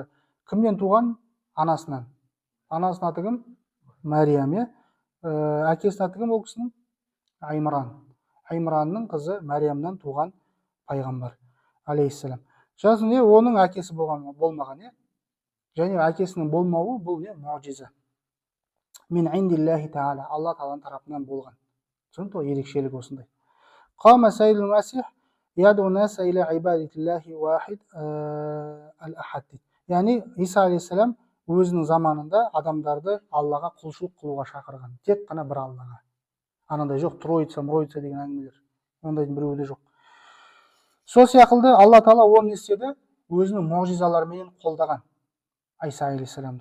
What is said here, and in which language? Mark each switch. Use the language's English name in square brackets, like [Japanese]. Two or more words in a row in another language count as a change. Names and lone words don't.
[Kazakh] Кімнен туған? Анасынан. Анасының аты кім? Мәриям, иә. Әкесінің аты кім ол кісінің? Аймран. Аймранның қызы Мәриямнан туған пайғамбар алейхиссалам. Жасын не? Оның әкесі болмаған, иә. Және әкесінің болмауы бұл не? [Arabic] معجزة. من عند الله تعالى, [Kazakh] Алла Тағаланың тарапынан болған. Түсінікті, ерекшелік осындай. [Arabic] كما سيد المسيح يدعو الناس إلى عبادة الله واحد الأحد. [Kazakh] Яғни Иса алейхиссалам өзінің заманында адамдарды Аллаға құлшылық қылуға шақырған. Тек қана бір Аллаға. Анандай жоқ, троица деген әңгімелер. Ондайдың біреуі де жоқ. Сол сияқты Алла Тағала оны істеді, өзінің муъжизаларымен қолдаған Иса алейхиссаламды.